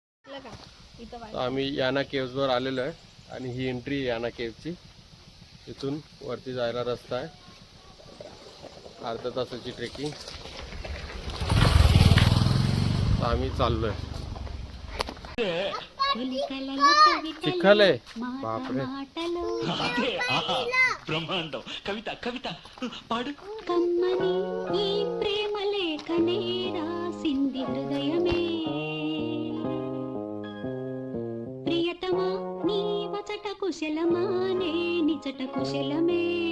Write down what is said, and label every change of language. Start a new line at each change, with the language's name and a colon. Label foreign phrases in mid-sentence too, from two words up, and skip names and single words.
Marathi: आम्ही याना केव्हजवर आलेलो आहे आणि ही एंट्री आहे याना केव्हची. इथून वरती जायला रस्ता आहे, अर्धा तासाची ट्रेकिंग. आम्ही चाललोय. चिखल आहे बापरे.
Telugu: బ్రహ్మాండం కవిత కవిత పాడు. కమ్మని ఈ ప్రేమ లేఖనే రాసింది హృదయమే, ప్రియతమా నీ వచట కుశలమా నే నిచట కుశలమే.